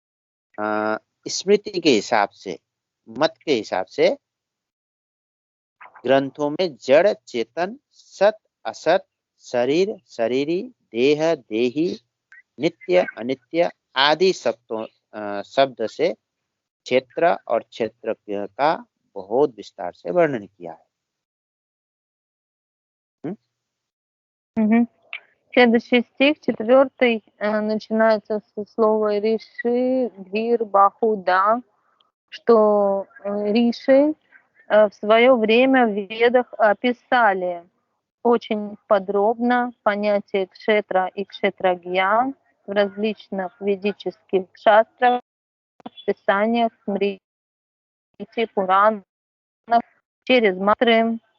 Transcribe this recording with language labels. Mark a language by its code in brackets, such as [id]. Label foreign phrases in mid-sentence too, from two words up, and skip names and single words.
[hi] स्मृति के हिसाब से, मत के हिसाब से ग्रंथों में जड़ चेतन, सत असत, शरीर शरीरी, देह देही, नित्य अनित्य आदि शब्द से क्षेत्र और क्षेत्रज्ञ का बहुत विस्तार से वर्णन किया है। [ru] Следующий стих, 4, начинается со слова «риши», «гвир», «бахуда», что риши в свое время в Ведах описали очень подробно понятие кшетра и кшетрагья в различных ведических шастрах, писаниях, смрити, пуранах, через мантры